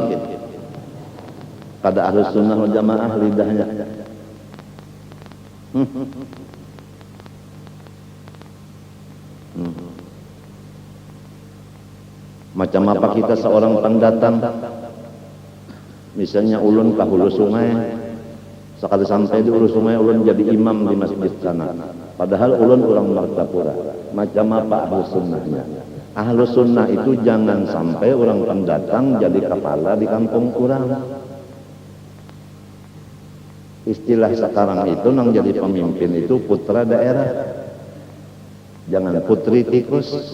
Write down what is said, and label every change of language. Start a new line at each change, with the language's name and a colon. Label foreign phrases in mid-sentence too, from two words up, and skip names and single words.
Banjar: Pada ahlus sunnah wal jamaah lidahnya macam apa kita seorang pendatang, misalnya ulun ke hulu sungai, sekali sampai di hulu sungai ulun jadi imam di masjid sana, padahal ulun orang Martapura. Macam apa ahlus sunnahnya?
Indonesian: Ahlus sunnah itu jangan sampai orang pendatang jadi kepala di kampung orang.
Banjar: Istilah sekarang itu nang jadi pemimpin itu putra daerah, jangan putri tikus.